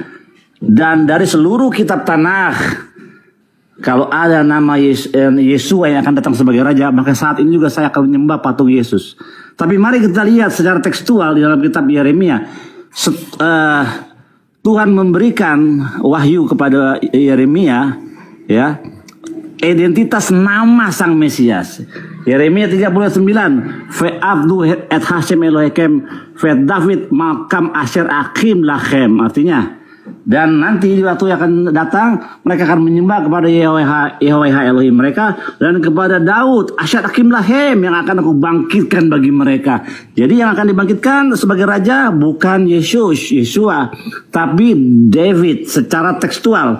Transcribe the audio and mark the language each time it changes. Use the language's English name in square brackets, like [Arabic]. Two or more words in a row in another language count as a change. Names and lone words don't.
[Indonesian] Dan dari seluruh kitab Tanakh, kalau ada nama Yesua yang akan datang sebagai raja, maka saat ini juga saya akan menyembah patung Yesus. Tapi mari kita lihat secara tekstual di dalam kitab Yeremia. Tuhan memberikan wahyu kepada Yeremia, ya, identitas nama sang Mesias. Yeremia 39, [Hebrew] ועבדו את השם אלהיכם, ואת דוד מלכם אשר אקים להם. [Indonesian] Artinya, dan nanti di waktu yang akan datang, mereka akan menyembah kepada Yahweh Elohim mereka, dan kepada Daud [Hebrew] אשר אקים להם, [Indonesian] yang akan aku bangkitkan bagi mereka. Jadi yang akan dibangkitkan sebagai raja bukan Yesua, tapi David secara tekstual.